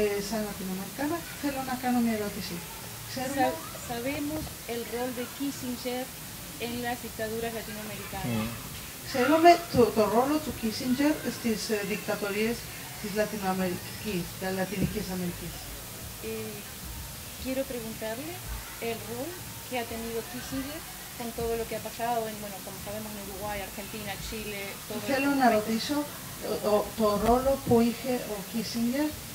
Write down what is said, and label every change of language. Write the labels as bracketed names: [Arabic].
[Greek] σαν Latinoamericana θέλω να κάνω μια ερώτηση. [Spanish] Sabemos el rol de Kissinger en las dictaduras latinoamericanas. [Greek] Ξέρουμε το ρόλο του Kissinger στις δικτατορίες της Λατινικής Αμερικής. [Spanish] Quiero preguntarle el rol que ha tenido Kissinger con todo lo que ha pasado en, bueno, como sabemos, en Uruguay, Argentina, Chile, todo. [Greek] Θέλω να ρωτήσω το ρόλο που είχε ο Kissinger